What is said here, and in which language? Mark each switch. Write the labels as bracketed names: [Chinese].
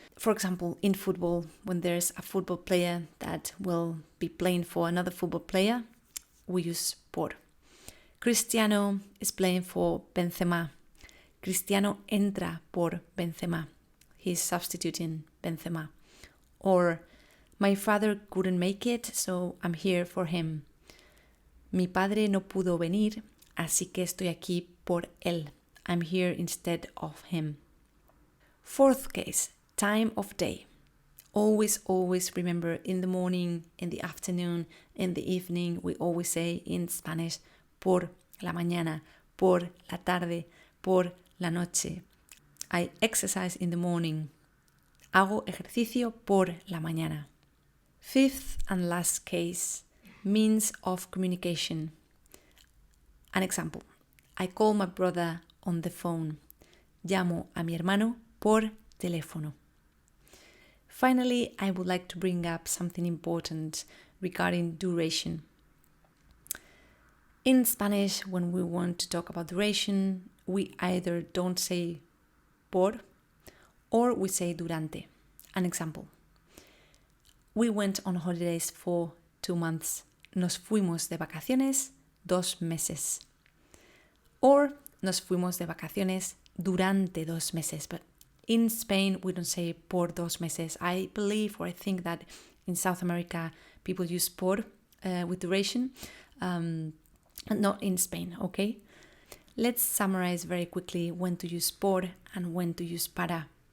[English] For example, in football, when there's a football player that will be playing for another football player, we use por. Cristiano is playing for Benzema. [Spanish] Cristiano entra por Benzema. [English] He's substituting Benzema. Or, my father couldn't make it, so I'm here for him. [Spanish] Mi padre no pudo venir, así que estoy aquí por él. [English] I'm here instead of him. Fourth case, time of day. Always remember in the morning, in the afternoon, in the evening, we always say in Spanish, [Spanish] por la mañana, por la tarde, por la noche. [English] I exercise in the morning. [Spanish] Hago ejercicio por la mañana. [English] Fifth and last case, means of communication. An example. I call my brother on the phone. Llamo a mi hermano por teléfono. Finally, I would like to bring up something important regarding duration. In Spanish, when we want to talk about duration, we either don't say por or we say durante. An example. We went on holidays for 2 months. [Spanish] Nos fuimos de vacaciones 2 meses. Or nos fuimos de vacaciones durante 2 meses. [English] But in Spain, we don't say [Spanish] por 2 meses. [English] I believe or I think that in South America, people use por with duration. Not in Spain, okay? Let's summarize very quickly when to use por and when to use para.